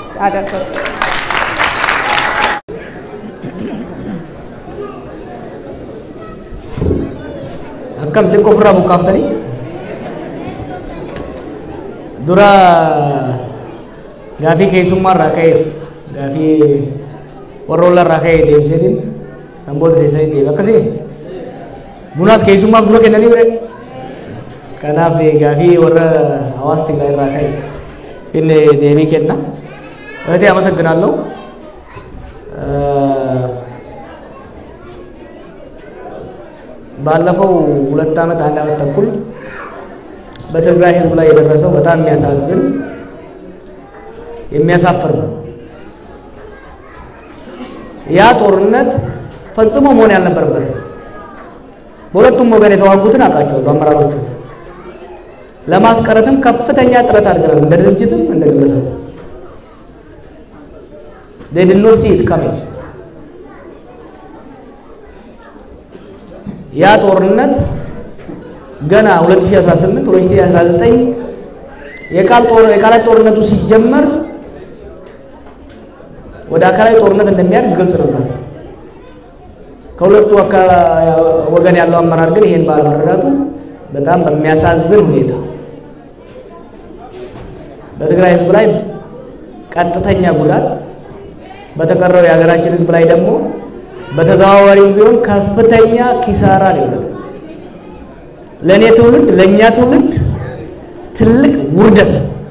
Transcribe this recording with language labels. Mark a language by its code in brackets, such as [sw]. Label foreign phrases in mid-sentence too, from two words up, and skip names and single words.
[om] Akkam xiqqoo ofirraa buqqaaftanii dura gaafii keessummaa irraa ka'eef gaafii warra irraa ka'ee deemseetiin sanboota teessanii deeme akkasii bunaas keessummaaf dura kennanii bire kanaaf gaafii warra hawaasa Tigraay irraa ka'e inni deebii kenna [am] እህቴ አመሰግናለሁ ባለፈው 2 ዓመት 1 ዓመት ተኩል በትግራይ ህዝብ ላይ የደረሰው በጣም የሚያሳዝን የሚያሳፍር ነው። ያ ጦርነት ፈጽሞ መሆን ያልነበረበት በሁለቱም ወገን የተዋጉትን አቃቸው አመራሮቹ ለማስቀረትም ከፍተኛ ጥረት አድርገናል እንደ ድርጅትም እንደ ግለሰብ [en] they did not see it coming [am] ያ ጦርነት ገና 2018 2019 የቃላት ጦርነቱ ሲጀመር ወደ አካላዊ ጦርነት እንደሚያድግ ግልጽ ነበር። ከሁለቱ ወገን ያለው አመራር ግን ይሄን ባለመረዳቱ በጣም በሚያሳዝን ሁኔታ በትግራይ ህዝብ ላይ ቀጥተኛ ጉዳት በተቀረው የሀገራችን ህዝብ ላይ ደግሞ በተዘዋዋሪው ቢሆን ከፍተኛ ኪሳራ ነው። ለኔ ትውልድ ለኛ ትውልድ ትልቅ ውርደት ነው።